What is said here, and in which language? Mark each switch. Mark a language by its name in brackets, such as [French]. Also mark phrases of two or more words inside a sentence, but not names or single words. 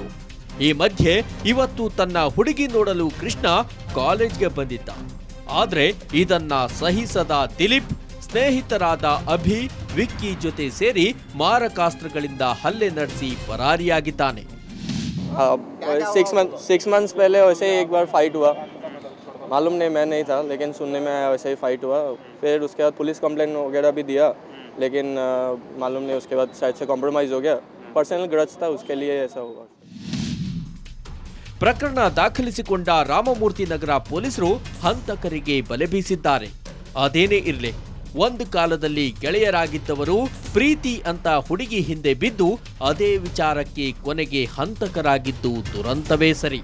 [Kannada] ಈ ಮಧ್ಯೆ ಇವತ್ತು ತನ್ನ ಹುಡುಗಿ ನೋಡಲು ಕೃಷ್ಣ ಕಾಲೇಜ್ಗೆ ಬಂದಿದ್ದ. ಆದ್ರೆ ಇದನ್ನ ಸಹಿಸದ ದಿಲೀಪ್ ಸ್ನೇಹಿತರಾದ ಅಭಿ, ವಿಕ್ಕಿ ಜೊತೆ ಸೇರಿ ಮಾರಕಾಸ್ತ್ರಗಳಿಂದ ಹಲ್ಲೆ ನಡೆಸಿ ಪರಾರಿಯಾಗಿದ್ದಾನೆ. [Hindi] 6 months पहले वैसे एक बार फाइट हुआ, मालूम नहीं, मैं नहीं था, लेकिन सुनने में आया वैसे ही फाइट हुआ. फिर उसके बाद [English] police complaint [Hindi] वगैरह भी दिया, लेकिन मालूम नहीं, उसके बाद शायद से कॉम्प्रोमाइज़ हो गया. [English] personal grudge [Hindi] था, उसके लिए ऐसा हुआ. [Kannada] ಪ್ರಕರಣ ದಾಖಲಿಸಿಕೊಂಡ ರಾಮಮೂರ್ತಿ ನಗರ ಪೊಲೀಸರು ಹಂತಕರಿಗೆ ಬಲೆ ಬೀಸಿದ್ದಾರೆ. ಅದೇನೇ ಇರಲಿ, ಒಂದು ಕಾಲದಲ್ಲಿ ಗೆಳೆಯರಾಗಿದ್ದವರು ಪ್ರೀತಿ ಅಂತ ಹುಡುಗಿ ಹಿಂದೆ ಬಿದ್ದು ಅದೇ ವಿಚಾರಕ್ಕೆ ಕೊನೆಗೆ ಹಂತಕರಾಗಿದ್ದು ದುರಂತವೇ ಸರಿ.